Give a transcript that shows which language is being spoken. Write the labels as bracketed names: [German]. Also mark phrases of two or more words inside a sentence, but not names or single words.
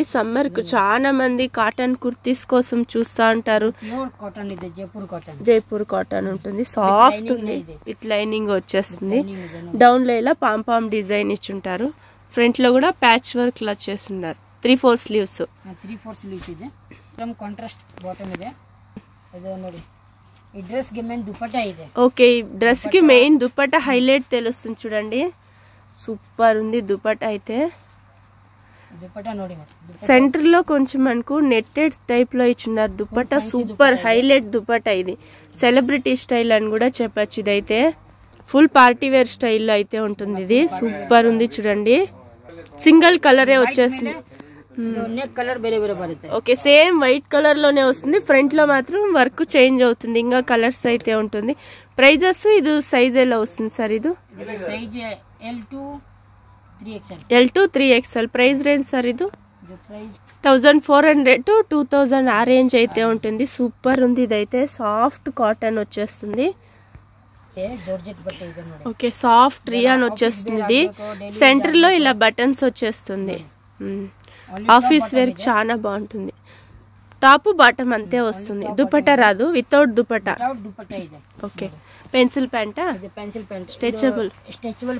[Telugu] సమ్మర్ కు చాలా మంది కాటన్ కుర్తీస్ కోసం చూస్తా ఉంటారు. [English] pure cotton [Kannada] ಇದೆ [Telugu] జైపూర్ కాటన్ ఉంటుంది. సాఫ్ట్ ఉంది [English] with lining [Telugu] వచ్చేస్తుంది. డౌన్ లో ఇలా [English] pompom design [Telugu] ఇచ్చుంటారు. ఫ్రంట్ లో కూడా [English] patch work [Telugu] లా చేస్తున్నారు. 3/4 స్లీవ్స్ [Kannada] ಇದೆ. [English] from contrast bottom [Kannada] ಇದೆ. ಇದು ನೋಡಿ [Telugu] ఈ డ్రెస్ కి మెయిన్ దుపట్టా ಇದೆ. ఓకే ఈ డ్రెస్ కి మెయిన్ దుపట్టా హైలైట్ తెలుస్తుంది చూడండి. సూపర్ ఉంది దుపట్టా అయితే. [Kannada] దుపట్టా ನೋಡಿ [Telugu] సెంటర్ లో కొంచెం మనకు నెట్టెడ్ టైప్ లో ఇచ్చున్నారు దుపట్టా. [English] super highlight [Telugu] దుపట్టా ఇది. [English] celebrity style [Telugu] అని కూడా చెప్పచ్చు. ఇదైతే [English] full party wear [Telugu] స్టైల్లో అయితే ఉంటుంది. ఇది సూపర్ ఉంది చూడండి. సింగిల్ కలరే వచ్చేస్తుంది. [English] neck colour [Kannada] ಬೇರೆ ಬೇರೆ ಬರುತ್ತೆ. [Telugu] ఓకే [English] same white colour [Telugu] లోనే వస్తుంది. ఫ్రంట్ లో మాత్రం వర్క్ చేంజ్ అవుతుంది. ఇంకా కలర్స్ అయితే ఉంటుంది. ప్రైజెస్ ఇది సైజ్ ఎలా వస్తుంది సార్? ఇది సైజ్ L2 3XL. L2 3XL ప్రైస్ రేంజ్ సార్? ఇది ప్రైస్ 1400 to 2000 ఆ రేంజ్ అయితే ఉంటుంది. సూపర్ ఉంది. ఇదైతే [English] soft cotton [Telugu] వచ్చేస్తుంది. [Kannada] జార్జెట్ బట్ట ಇದೆ ನೋಡಿ. [Telugu] ఓకే [English] soft rayon [Telugu] వచ్చేస్తుంది. ఇది సెంటర్ లో ఇలా బటన్స్ వచ్చేస్తుంది. [English] office wear [Telugu] చాలా బాగుంటుంది. [English] top bottom [Telugu] అంతే వస్తుంది. దుపట్టా రాదు. వితౌట్ దుపట్టా. ఓకే పెన్సిల్ ప్యాంటా? [English] pencil pant [Telugu] స్ట్రెచబుల్